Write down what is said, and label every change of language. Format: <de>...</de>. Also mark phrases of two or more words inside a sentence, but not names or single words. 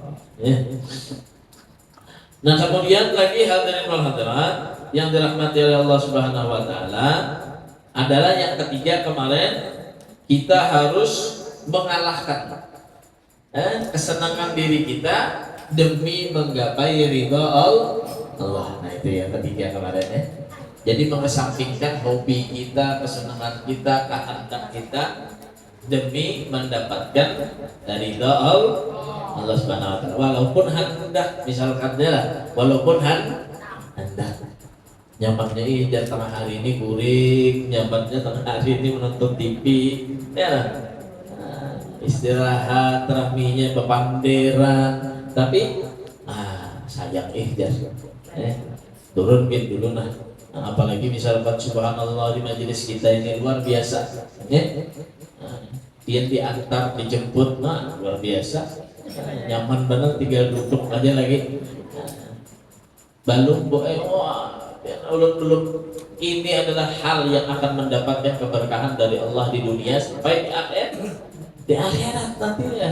<id>Nah, kemudian lagi</id> <ar>الحاضرين والحاضرات</ar> <id>yang dirahmati oleh Allah</id> <ar>سبحانه وتعالى</ar> <id>adalah yang ketiga kemarin, kita harus mengalahkan kesenangan diri kita demi menggapai ridha Allah. Nah, itu yang ketiga kemarin Jadi mengesampingkan hobi kita, kesenangan kita, kehendak kita demi mendapatkan ridha Allah</id> <ar>سبحانه وتعالى.</ar> <id>Walaupun hendak, misalkan walaupun hendak nyamannya dan tengah hari ini guring, nyamannya tengah hari ini menonton TV, istirahat, rahminya bepanderan, tapi sayang jas turunkan dulu nah. Apalagi misalkan subhanallah di majelis kita ini luar biasa dia diantar dijemput nah luar biasa nyaman banget tinggal duduk aja lagi balung ulun ini adalah hal yang akan mendapatkan keberkahan dari Allah di dunia sampai di akhirat nantinya.</id>